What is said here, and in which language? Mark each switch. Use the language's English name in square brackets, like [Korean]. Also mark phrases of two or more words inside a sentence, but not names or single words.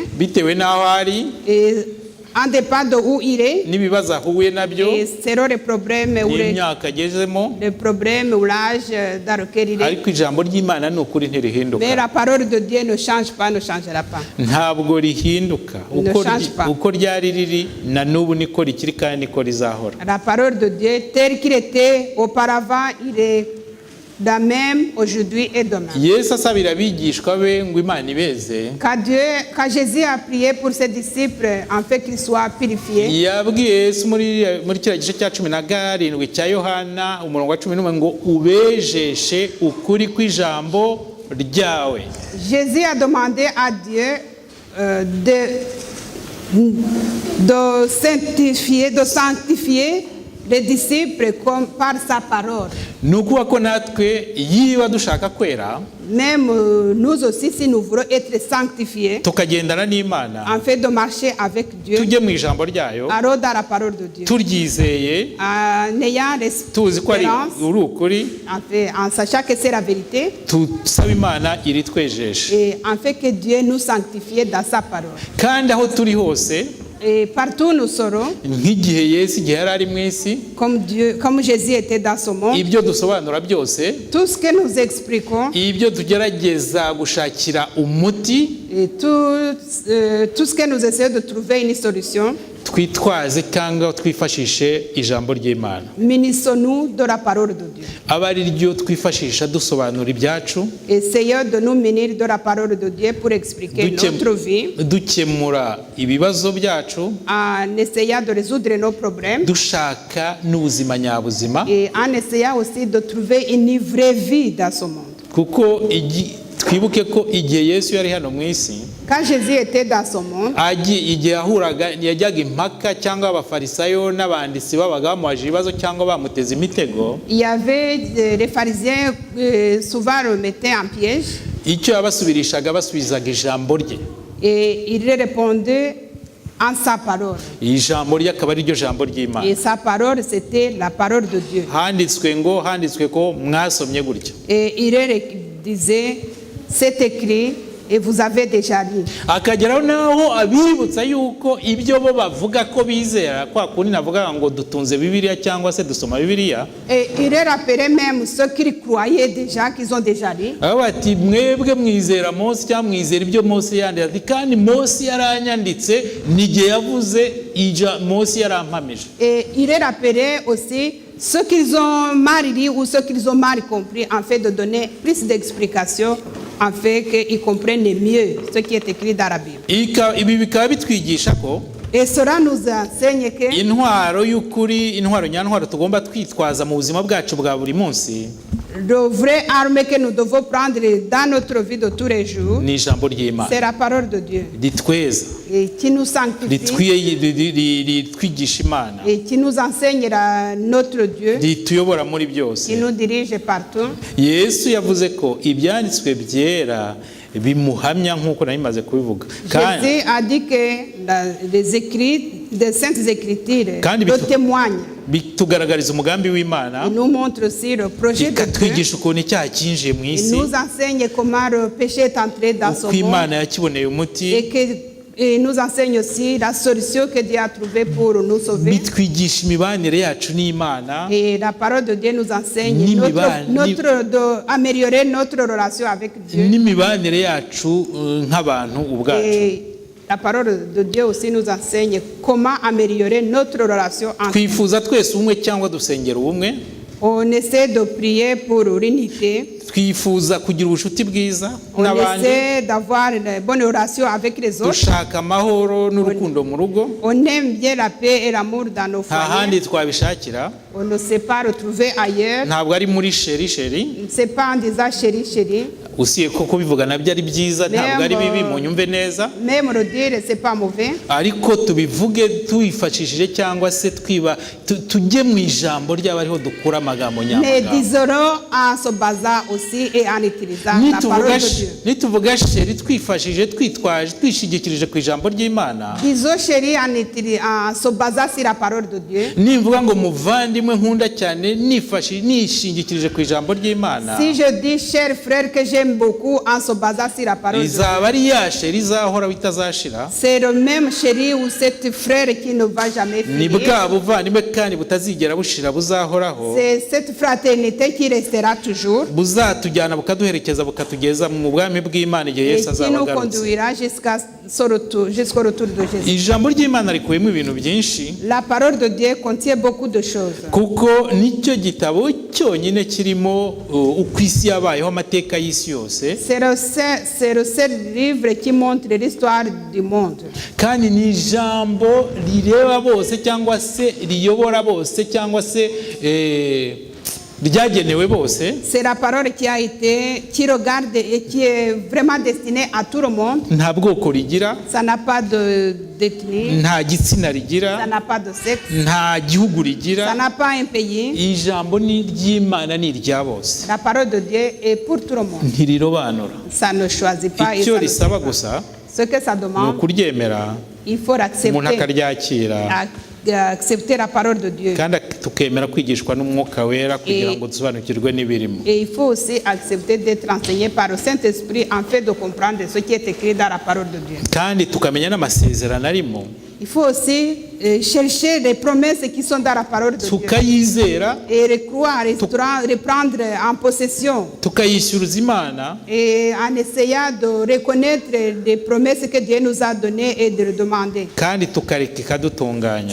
[Kinyarwanda] bitewe n'aho ari [French] et en dépend de où il est. [Kinyarwanda] n'ibibazo ahuye nabyo [French] Et selon les problèmes ou [Kinyarwanda] n'imyaka agezemo, [French] les problèmes ou l'âge dans lequel il est. [Kinyarwanda] ariko ijambo ry'Imana ni ukuri [French] Mais [Kinyarwanda] ntirihinduka. [French] la parole de Dieu ne change pas, ne changera pas. [Kinyarwanda] Ntabwo rihinduka. [French] Ne change pas. [Kinyarwanda] Uko ryari riri na n'ubu niko rikiri kandi niko rizahora. [French] La parole de Dieu, tel qu'il était auparavant, il est la même aujourd'hui et demain. [Kinyarwanda] Yesu asabira abigishwa be ngo Imana ibeze, [French] Quand Jésus a prié pour ses disciples, en fait qu'ils soient purifiés, [Kinyarwanda] yabwiye Yesu muri kiriya gice cya 17 cya Yohana umurongo wa 11 ngo ubejeshe ukuri kw'ijambo ryawe. [French] Jésus a demandé à Dieu de sanctifier les disciples comme par sa parole. [Kinyarwanda] Ni ukuvuga ko natwe yiba dushaka kwera, [French] Même nous aussi, si nous voulons être sanctifiés, [Kinyarwanda] tukagendana n'Imana, [French] en fait de marcher avec Dieu, [Kinyarwanda] tujye mu ijambo ryayo, [French] alors dans la parole de Dieu, [Kinyarwanda] turyizeye, [French] en ayant [Kinyarwanda] tuzi ko ari [French] l'espérance, [Kinyarwanda] uri ukuri, [French] en sachant que c'est la vérité, [Kinyarwanda] tusaba Imana iritwejeshe. [French] et en fait que Dieu nous sanctifie dans sa parole. [Kinyarwanda] Kandi aho turi hose, [French] Et partout nous serons, [Kinyarwanda] nk'igihe Yesu igihe yari ari mu isi, [French] comme Jésus était dans ce monde, [Kinyarwanda] ibyo dusobanura byose, [French] tout ce que nous expliquons, [Kinyarwanda] ibyo tugerageza gushakira umuti, [French] et tout ce que nous essayons de trouver une solution, [Kinyarwanda] twitwaze cyangwa twifashishe ijambo ry'Imana. [French] munissons-nous de la parole de Dieu. [Kinyarwanda] Aba ari ryo twifashisha dusobanura ibyacu, [French] Essayons de nous munir de la parole de Dieu pour expliquer notre vie, [Kinyarwanda] dukemura ibibazo byacu, [French] en essayant de résoudre nos problèmes [Kinyarwanda] dushaka n'ubuzima nyabuzima, [French] et en essayant aussi de trouver une vraie vie dans ce monde. [Kinyarwanda] kuko twibuke ko igihe Yesu yari hano mu isi, [French] Quand Jésus était dans ce monde, [Kinyarwanda] igihe yajyaga impaka cyangwa abafarisayo n'abanditsi babaga bamuhaje ibibazo cyangwa bamuteze imitego, [French] il y avait les pharisiens souvent le mettaient en piège [Kinyarwanda] icyo yabasubirishaga basubizaga ijambo rye. [French] et il répondait en sa parole. [Kinyarwanda] Ijambo rye akaba ari ryo jambo ry'Imana. [French] Et sa parole, c'était la parole de Dieu. [Kinyarwanda] handitswe ko mwasomye gutya. [French] Et il disait, c'est écrit et vous avez déjà lu. [Kinyarwanda] Akageraho naho abibutsa yuko ibyo bo bavuga ko bizera, kwa kundi navuga ngo dutunze Bibiliya cyangwa se dusoma Bibiliya, [French] Et il rappelait même ceux qui croyaient déjà, qu'ils ont déjà lu. [Kinyarwanda] aba bati mwebwe mwizera Mose cyangwa mwizera ibyo Mose yanditse, ati kandi Mose yaranyanditse n'igihe yavuze Mose yarampamije. [French] Et il rappelait aussi ceux qu'ils ont mal lu ou ceux qu'ils ont mal compris, en fait de donner plus d'explications, en fait qu'ils comprennent mieux ce qui est écrit dans la Bible. [Kinyarwanda] Ibi bikaba bitwigisha ko [French] Et cela nous enseigne que [Kinyarwanda] intwaro y'ukuri, intwaro nyantwaro tugomba twitwaza mu buzima bwacu bwa buri munsi, [French] le vrai arme que nous devons prendre dans notre vie de tous les jours, [Kinyarwanda] ni ijambo ry'Imana [French] c'est la parole de Dieu [Kinyarwanda] ritweza, [French] et qui nous sanctifie [Kinyarwanda] ritwigisha Imana, [French] et qui nous enseigne notre Dieu, [Kinyarwanda] rituyobora muri byose. [French] qui nous dirige partout. [Kinyarwanda] Yesu yavuze ko ibyanditswe byera bimuhamya nk'uko nabimaze kubivuga, [French] Jésus a dit que les écrits, des saintes écritures [Kinyarwanda] Kandi [French] le témoignent. [Kinyarwanda] bitugaragariza umugambi w'Imana, [French] Il nous montre aussi le projet de Dieu. [Kinyarwanda] bikatwigisha ukuntu icyaha cyinjiye mu [French] Il [Kinyarwanda] isi, [French] nous enseigne comment le péché est entré dans [Kinyarwanda] uko [French] ce monde [Kinyarwanda] Imana yakiboneye umuti, [French] Et nous enseigne aussi la solution que Dieu a trouvée pour nous sauver. [Kinyarwanda] bitwigisha imibanire yacu n'Imana, [French] Et la parole de Dieu nous enseigne améliorer notre relation avec Dieu. [Kinyarwanda] n'imibanire yacu nk'abantu ubwacu. [French] Et la parole de Dieu aussi nous enseigne comment améliorer notre relation entre nous. [Kinyarwanda] Twifuza twese umwe cyangwa dusengera ubumwe, [French] On essaie de prier pour l'unité. [Kinyarwanda] twifuza kugira ubucuti bwiza [French] On [Kinyarwanda] n'abandi, [French] essaie d'avoir une bonne relation avec les autres. [Kinyarwanda] dushaka amahoro n'urukundo mu rugo, [French] On aime bien la paix et l'amour dans nos [Kinyarwanda] nta handi [French] foyers. [Kinyarwanda] twabishakira, [French] On ne s'est pas retrouvé ailleurs. [Kinyarwanda] ntabwo ari muri sheri, [French] C'est pas en disant chéri, chéri. [Kinyarwanda] usiye ko kubivuga nabyo ari byiza, ntabwo ari bibi, munyumve neza, [French] Même le dire, c'est pas mauvais. [Kinyarwanda] ariko tubivuge twifashishije cyangwa se tujye mu ijambo ry'aba ariho dukura amagambo [French] Mais [Kinyarwanda] nyamagambo. [French] disons en se basant aussi et en utilisant la parole de Dieu. [Kinyarwanda] nituvuga sheri twifashishije twishingikirije ku ijambo ry'Imana, [French] Disons chéri en se basant sur la parole de Dieu. [Kinyarwanda] nimvuga ngo muvandimwe nkunda cyane nishingikirije ku ijambo ry'Imana, [French] Si je dis cher frère que j'aime beaucoup en se basant sur la parole de Dieu, [Kinyarwanda] izaba ari ya sheri izahoraho itazashira, [French] c'est le même chéri ou cet frère qui ne va jamais [Kinyarwanda] ni [French] finir. [Kinyarwanda] bwa buvandimwe kandi butazigera bushira buzahoraho, [French] C'est cette fraternité qui restera toujours [Kinyarwanda] buzatujyana bukaduherekeza bukatugeza mu bwami bw'Imana igihe [French] et [Kinyarwanda] Yesu [French] qui [Kinyarwanda] azaba [French] nous [Kinyarwanda] agarutse. [French] conduira jusqu'au retour de Jésus. [Kinyarwanda] Ijambo ry'Imana rikubiyemo ibintu byinshi, [French] La parole de Dieu contient beaucoup de choses. [Kinyarwanda] kuko nicyo gitabo cyonyine kirimo uko isi yabayeho, amateka y'isi yose, [French] C'est le seul livre qui montre l'histoire du monde. [Kinyarwanda] kandi ni ijambo rireba bose cyangwa se riyobora bose cyangwa se ryagenewe bose. [French] C'est la parole qui regarde et qui est vraiment destinée à tout le monde. [Kinyarwanda] Nta bwoko rigira, [French] Ça n'a pas d'ethnie, [Kinyarwanda] nta gitsina rigira, [French] ça n'a pas de sexe, [Kinyarwanda] nta gihugu [French] ça [Kinyarwanda] rigira. [French] n'a pas un pays. [Kinyarwanda] Ijambo ni ry'Imana, ni irya bose, [French] La parole de Dieu est pour tout le monde. [Kinyarwanda] ntirirobanura. [French] Ça ne choisit pas et [Kinyarwanda] Icyo [French] ça ne [Kinyarwanda] risaba [French] sait pas. [Kinyarwanda] gusa [French] Ce que ça [Kinyarwanda] ni [French] demande, [Kinyarwanda] ukuryemera, [French] il faut [Kinyarwanda] umuntu [French] accepter, [Kinyarwanda] akaryakira, [French] accepter la parole de Dieu. [Kinyarwanda] kandi tukemera kwigishwa n'Umwuka Wera kugira ngo dusobanukirwe n'ibirimo. [French] Et il faut aussi accepter d'être enseigné par le Saint-Esprit en fait de comprendre ce qui est écrit dans la parole de Dieu. [Kinyarwanda] Kandi tukamenya n'amasezerano arimo, [French] Il faut aussi chercher les promesses qui sont dans la parole de Dieu [Kinyarwanda] tukayizera, [French] et recroire, reprendre en possession [Kinyarwanda] tukayishyuruza Imana, [French] et en essayant de reconnaître les promesses que Dieu nous a données et de le demander. [Kinyarwanda] kandi tukareka ikadutunganya.